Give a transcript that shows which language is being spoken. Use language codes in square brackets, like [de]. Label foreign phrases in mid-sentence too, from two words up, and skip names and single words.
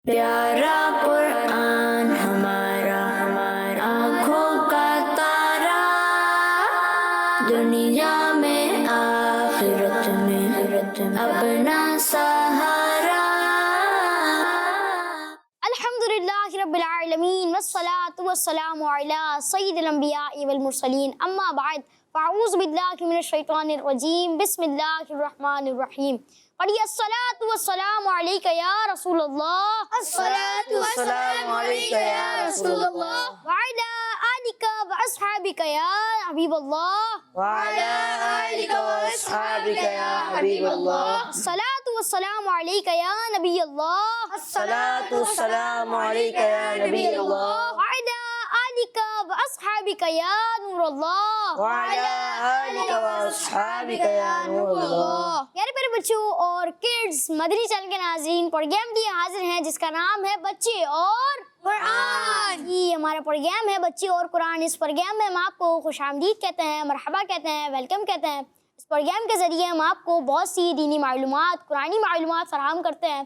[ur] پیارا قرآن ہمارا آنکھوں کا تارا، دنیا میں آخرت میں اپنا سہارا. [ar] الحمد لله رب العالمين والصلاة والسلام على سيد الأنبياء والمرسلين أما بعد فأعوذ بالله من الشيطان الرجيم بسم الله الرحمن الرحيم. पढ़िए الصلاة والسلام عليك يا رسول الله, الصلاة والسلام عليك يا رسول الله, وعلى آلك وأصحابك يا حبيب الله, وعلى آلك وأصحابك يا حبيب الله. الصلاة والسلام عليك يا نبي الله, الصلاة والسلام عليك يا نبي الله, وعلى آلك وأصحابك يا نور الله, وعلى آلك وأصحابك يا نور الله. [ur] پیارے پیارے بچوں اور کڈز، مدنی چینل کے ناظرین، پروگرام لیے حاضر ہیں جس کا نام ہے بچے اور قرآن. یہ ہمارا پروگرام ہے بچے اور قرآن۔ اس پروگرام میں ہم آپ کو خوش آمدید کہتے ہیں، مرحبا کہتے ہیں، ویلکم کہتے ہیں. اس پروگرام کے ذریعے ہم آپ کو بہت سی دینی معلومات، قرآنی معلومات فراہم کرتے ہیں.